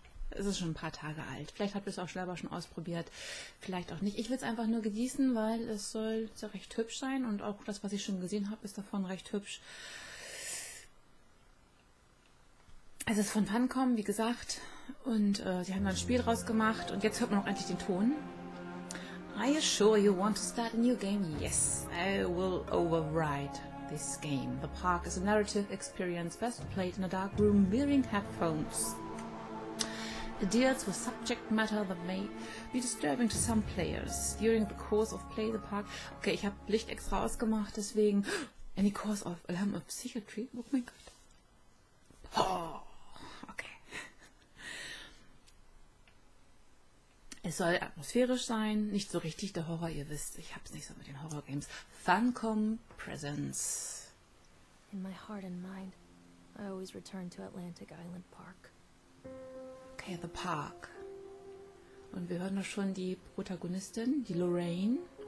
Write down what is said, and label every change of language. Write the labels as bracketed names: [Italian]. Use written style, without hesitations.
[German] Es ist schon ein paar Tage alt. Vielleicht habt ihr es auch selber schon ausprobiert, vielleicht auch nicht. Ich will es einfach nur genießen, weil es soll ja recht hübsch sein und auch das, was ich schon gesehen habe, ist davon recht hübsch. Es ist von Funcom, wie gesagt, und sie haben ein Spiel draus gemacht und jetzt hört man auch endlich den Ton. [English] Are you sure you want to start a new game? Yes, I will override this game. The Park is a narrative experience best played in a dark room wearing headphones. It deals with subject matter that may be disturbing to some players. During the course of play the park... [German] Okay, ich habe Licht extra ausgemacht, deswegen... [English] Any course of alarm of psychiatry? [German] Oh mein Gott. Oh, okay. Es soll atmosphärisch sein, nicht so richtig der Horror, ihr wisst, ich hab's nicht so mit den Horror-Games. [English] Funcom Presents. In my heart and mind, I always return to Atlantic Island Park. Okay, The Park. [German] Und wir hören da schon die Protagonistin, die Lorraine.